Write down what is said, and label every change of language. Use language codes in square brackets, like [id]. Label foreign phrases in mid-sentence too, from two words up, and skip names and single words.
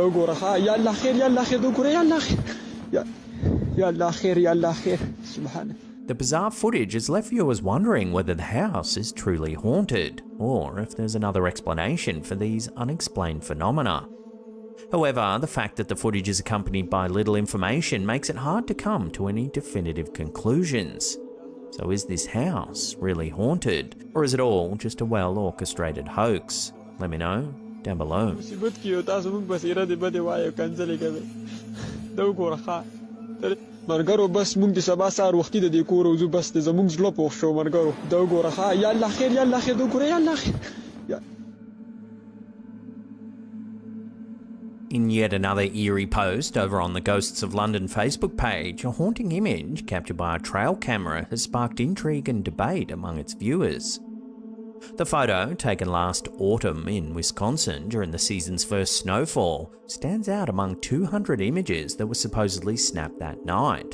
[en] The bizarre footage has left viewers wondering whether the house is truly haunted, or if there's another explanation for these unexplained phenomena. However, the fact that the footage is accompanied by little information makes it hard to come to any definitive conclusions. So is this house really haunted, or is it all just a well-orchestrated hoax? Let me know down below. [ps] مرګرو بس مونږ د سبا سار وختي د دې کور وځو بس د زمونږ زړه پوښ شو مرګرو دا وګوره ها یا الله خیر یا الله خیر دا وګوره یا الله خیر. [en] In yet another eerie post over on the Ghosts of London Facebook page, a haunting image captured by a trail camera has sparked intrigue and debate among its viewers. The photo, taken last autumn in Wisconsin during the season's first snowfall, stands out among 200 images that were supposedly snapped that night.